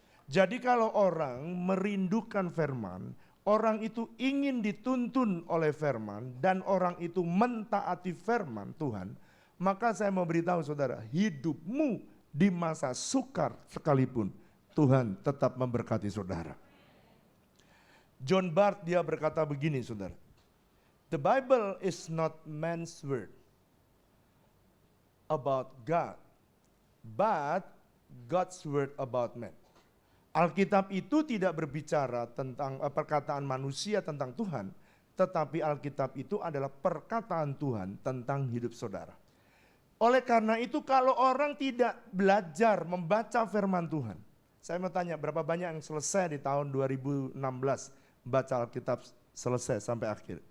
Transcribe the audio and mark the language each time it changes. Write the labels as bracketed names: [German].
[Indonesian] Jadi kalau orang merindukan firman, orang itu ingin dituntun oleh firman dan orang itu mentaati firman Tuhan, maka saya mau beritahu saudara, hidupmu di masa sukar sekalipun Tuhan tetap memberkati saudara. [English] John Barth [Indonesian] dia berkata begini saudara, [English] the Bible is not man's word about God, but God's word about man. [Indonesian] Alkitab itu tidak berbicara tentang perkataan manusia tentang Tuhan, tetapi Alkitab itu adalah perkataan Tuhan tentang hidup saudara. Oleh karena itu kalau orang tidak belajar membaca firman Tuhan, saya mau tanya berapa banyak yang selesai di tahun 2016 baca Alkitab selesai sampai akhir?